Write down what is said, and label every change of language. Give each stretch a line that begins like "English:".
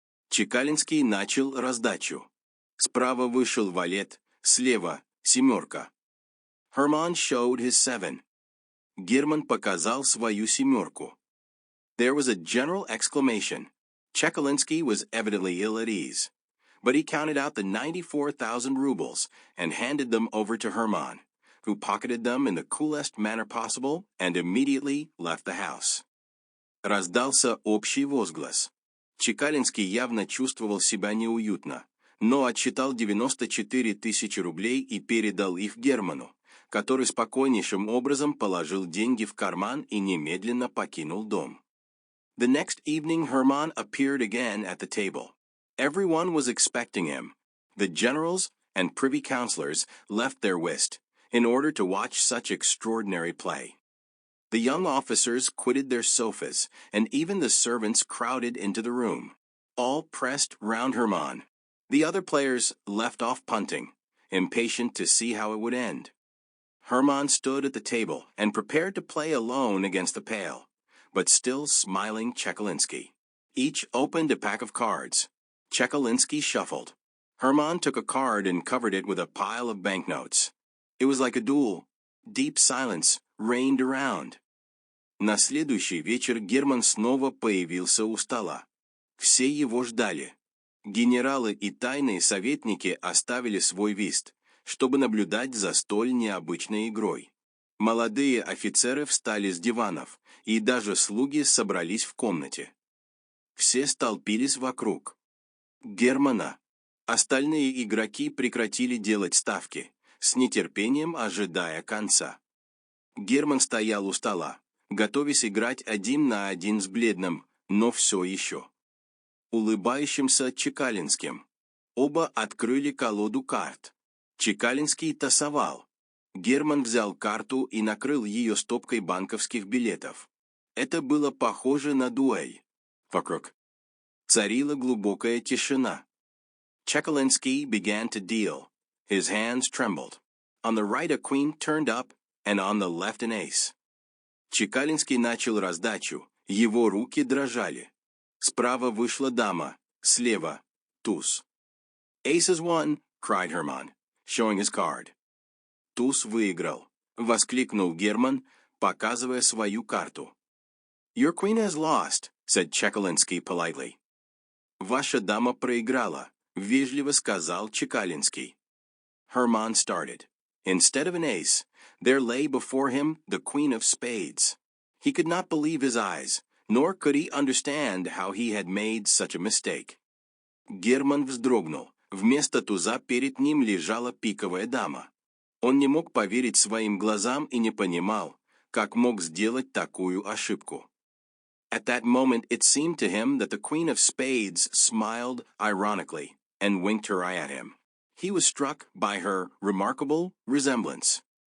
Russian: Чекалинский начал раздачу. Справа вышел валет, слева семерка.
English: Herman showed his 7.
Russian: Герман показал свою семерку.
English: There was a general exclamation. Chekalinsky was evidently ill at ease, but he counted out the 94,000 rubles and handed them over to Herman, who pocketed them in the coolest manner possible and immediately left the house.
Russian: Раздался общий возглас. Чекалинский явно чувствовал себя неуютно, но отсчитал 94 тысячи рублей и передал их Герману, который спокойнейшим образом положил деньги в карман и немедленно покинул дом.
English: The next evening Herman appeared again at the table. Everyone was expecting him. The generals and privy councillors left their whist in order to watch such extraordinary play. The young officers quitted their sofas, and even the servants crowded into the room. All pressed round Herman. The other players left off punting, impatient to see how it would end. Herman stood at the table and prepared to play alone against the pale, but still smiling Chekalinsky. Each opened a pack of cards. Chekalinsky shuffled. Herman took a card and covered it with a pile of banknotes. It was like a duel. Deep silence reigned around.
Russian: На следующий вечер Герман снова появился у стола. Все его ждали. Генералы и тайные советники оставили свой вист, чтобы наблюдать за столь необычной игрой. Молодые офицеры встали с диванов, и даже слуги собрались в комнате. Все столпились вокруг Германа. Остальные игроки прекратили делать ставки, с нетерпением ожидая конца. Герман стоял у стола, готовясь играть 1 на 1 с бледным, но все еще улыбающимся Чекалинским. Оба открыли колоду карт. Чекалинский тасовал. Герман взял карту и накрыл ее стопкой банковских билетов. Это было похоже на дуэль. Вокруг царила глубокая тишина.
English: Chekalinsky began to deal. His hands trembled. On the right a queen turned up, and on the left an ace.
Russian: Чекалинский начал раздачу, его руки дрожали. Справа вышла дама, слева — туз.
English: «Ace is won!» — cried Herman, showing his card.
Russian: «Туз выиграл», — воскликнул Герман, показывая свою карту.
English: «Your queen has lost», — said Chekalinsky politely.
Russian: «Ваша дама проиграла», — вежливо сказал Чекалинский.
English: Herman started. Instead of an ace, there lay before him the queen of spades. He could not believe his eyes, nor could he understand how he had made such a mistake.
Russian: Герман вздрогнул. Вместо туза перед ним лежала пиковая дама. Он не мог поверить своим глазам и не понимал, как мог сделать такую ошибку.
English: At that moment it seemed to him that the queen of spades smiled ironically and winked her eye at him. He was struck by her remarkable resemblance.